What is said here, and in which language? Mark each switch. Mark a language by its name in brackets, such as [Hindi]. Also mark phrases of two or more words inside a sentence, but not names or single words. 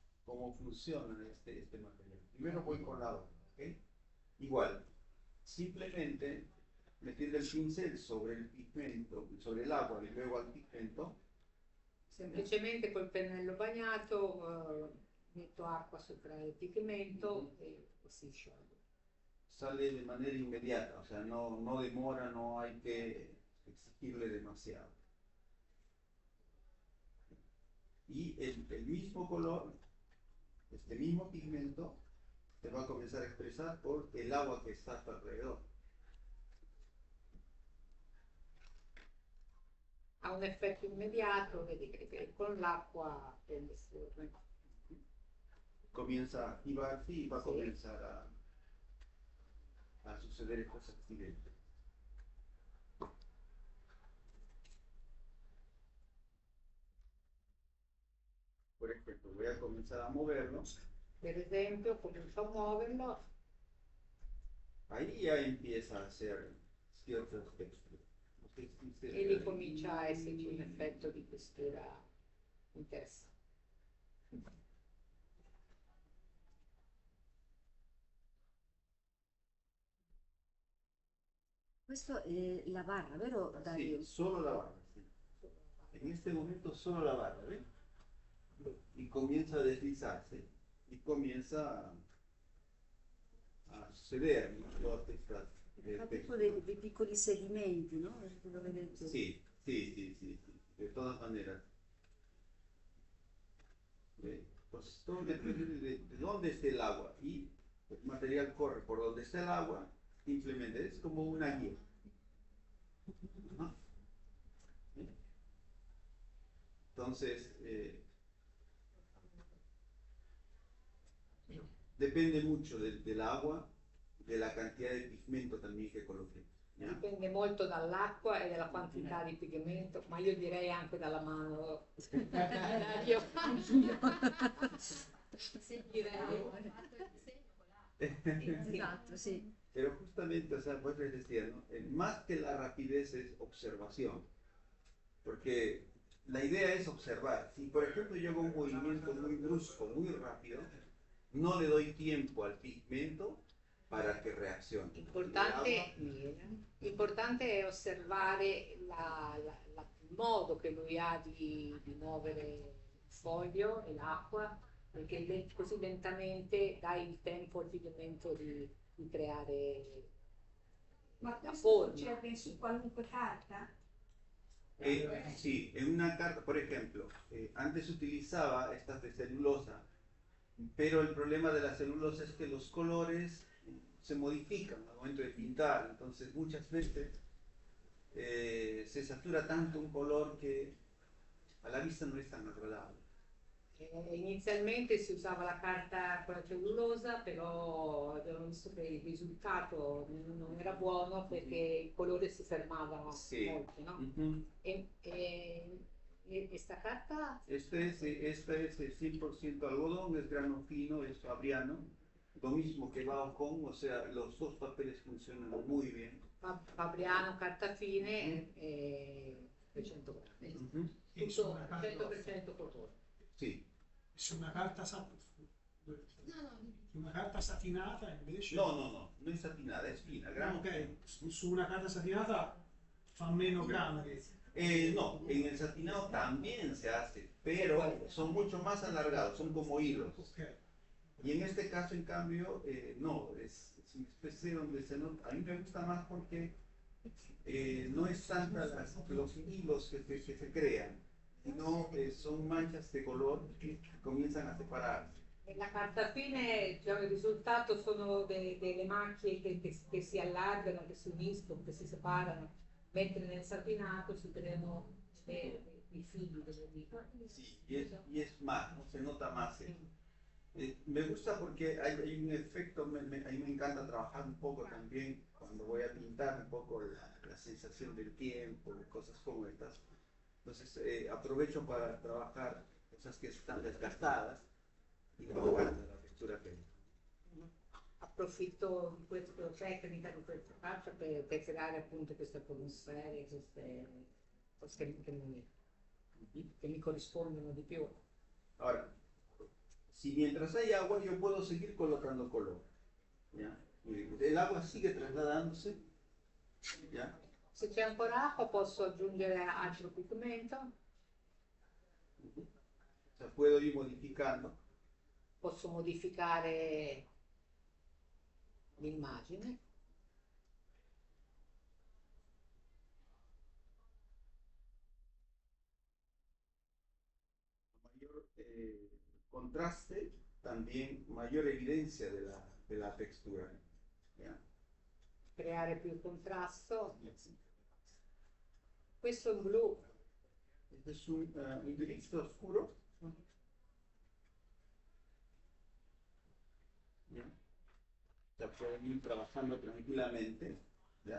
[Spanish] cómo funciona este material. Primero voy con la agua, ¿ok? Igual, simplemente metiendo el pincel sobre il pigmento, sobre el agua y luego al pigmento. [Italian] Semplicemente col pennello bagnato metto acqua sopra il pigmento e si scioglie. [Spanish] Sale de manera inmediata, o sea, no demora, no hay que exigirle demasiado. Y el mismo color, este mismo pigmento, se va a comenzar a expresar por el agua que está a tu alrededor. [Italian] Ha un effetto immediato, vedi che con l'acqua prende fuori. [Spanish] Comienza a activarse y va a comenzar a suceder estos accidentes. Por ejemplo, voy a comenzar a moverlo. [Italian] Per esempio, comincio a muoverlo. [Spanish] Ahí ya empieza a hacer ciertos texturas. [Italian] E lì comincia a esserci un effetto di questura interessante. Questo è la barra, vero Dario? [Spanish] Sí, solo la barra. Sí. En este momento solo la barra, ¿ven? Y comienza a deslizarse y comienza a suceder, ¿no? Todas estas [Italian] Fa tipo dei piccoli sedimenti, no? Lo vedete? [Spanish] Sí, sí, sí, sí, sí, de todas maneras. Pues todo depende de dónde esté el agua y el material corre por donde está el agua, simplemente es como una guía. Ajá. Entonces, depende mucho del agua, de la cantidad de pigmento también que coloquemos. [Italian] Dipende molto dall'acqua e dalla quantità di pigmento, ma io direi anche dalla mano. Io Anch'io. sì, direi. Esatto, [Spanish] sí. Pero justamente, o sea, vos les decía, ¿no? Más que la rapidez es observación, porque la idea es observar. Si, por ejemplo, yo hago un movimiento muy brusco, muy rápido, no le doy tiempo al pigmento para [Italian] che reazioni. Importante è osservare il modo che lui ha di muovere il foglio e l'acqua, perché così lentamente dai il tempo al pigmento di creare la forma. Succede su qualunque carta? [Spanish] Sí, en una carta, por ejemplo, antes utilizaba estas de celulosa, pero el problema de la celulosa es que los colores se modifican al momento de pintar, entonces muchas veces se satura tanto un color que a la vista no es tan agradable. [Italian] Inizialmente si usava la carta con la cellulosa, però abbiamo visto che il risultato non era buono perché il colore si fermava molto, no? [Spanish] ¿Esta carta? Este es 100% algodón, es grano fino, es fabriano, lo mismo que Baucon, o sea, los dos papeles funcionan muy bien. [Italian] Fabriano, carta fine, 300 grammi. Tutto 100% colore. Sì. Su una carta una carta satinata invece? No, non è satinata, è fina, grano. Ok, su una carta satinata fa meno grano. [Spanish] No, en el satinado también se hace, pero son mucho más alargados, son como hilos. Okay. Y en este caso, en cambio, no, es una especie donde se nota. A mí me gusta más porque no es tanta los hilos que se crean, sino son manchas de color que comienzan a separarse. [Italian] Nella carta fine diciamo, il risultato sono delle macchie che si allargano, che si uniscono, che si separano, mentre nel satinato si creano i fili. [Spanish] Sí, y es más, ¿no? Se nota más. Me gusta porque hay un efecto, a mí me encanta trabajar un poco también cuando voy a pintar un poco la sensación del tiempo, cosas como estas. Entonces aprovecho para trabajar cosas que están desgastadas y trabajar la textura que [Italian] Approfitto di questa tecnica, di questa faccia per creare appunto queste atmosfere, queste cose che mi corrispondono di più. [Spanish] Ahora, Si mientras hay agua yo puedo seguir colocando color, ¿ya? El agua sigue trasladándose, ¿ya? [Italian] Se c'è ancora acqua posso aggiungere altro pigmento, [Spanish] O sea, puedo ir modificando. [Italian] posso modificare l'immagine. [Spanish] Mayor contraste, también mayor evidencia de la textura, ¿ya? [Italian] Creare più contrasto. Questo è un blu. [Spanish] Este es un gris oscuro, ¿ya? O sea, pueden ir trabajando tranquilamente, ¿ya?